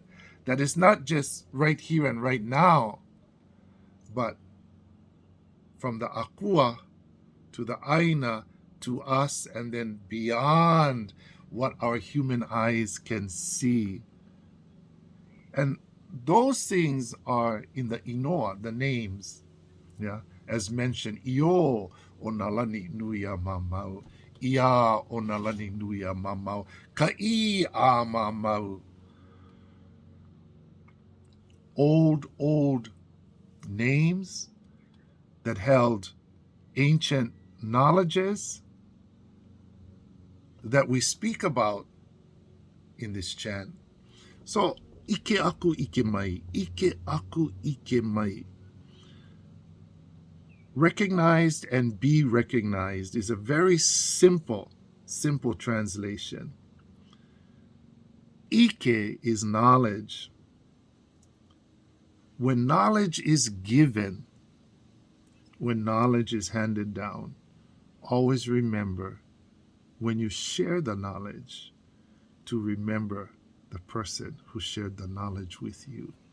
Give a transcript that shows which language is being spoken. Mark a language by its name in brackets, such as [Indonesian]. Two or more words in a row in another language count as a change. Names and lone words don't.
[English] That is not just right here and right now, but from the Akua to the Aina to us, and then beyond what our human eyes can see. And those things are in the Inoa, the names, yeah, as mentioned, [Hawaiian] Io Onalani Nuia Mamau, Ia Onalani Nuia Mamau, Ka'i A Mamau. [English] Old names that held ancient knowledges that we speak about in this chant. So, [Hawaiian] Ike aku ike mai, Ike aku ike mai. [English] Recognized and be recognized is a very simple translation. Ike is knowledge. When knowledge is given, when knowledge is handed down, always remember, when you share the knowledge, to remember the person who shared the knowledge with you.